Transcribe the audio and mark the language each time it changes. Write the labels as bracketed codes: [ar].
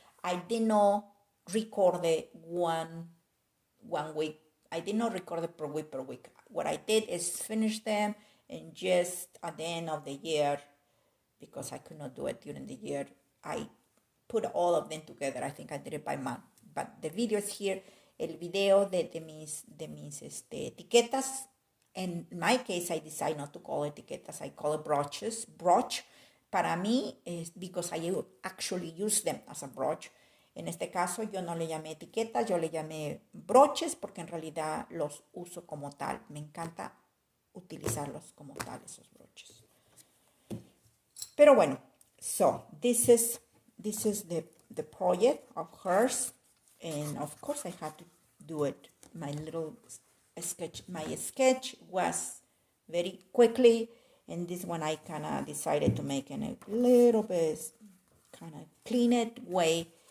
[en] I did not record it one week. I did not record it per week. What I did is finish them, and just at the end of the year, because I could not do it during the year, I put all of them together. I think I did it by month. But the video is here. [es] El video de mis etiquetas. [en] In my case, I decide not to call it etiquetas. I call it broches. Broch, [es] para mí, [en] is because I actually use them as a broch. [es] En este caso, yo no le llamé etiquetas, yo le llamé broches, porque en realidad los uso como tal. Me encanta utilizarlos como tal, esos broches. Pero bueno, [en] so this is the project of hers, and of course I had to do it. My sketch was very quickly, and this one I kind of decided to make in a little bit kind of clean it way.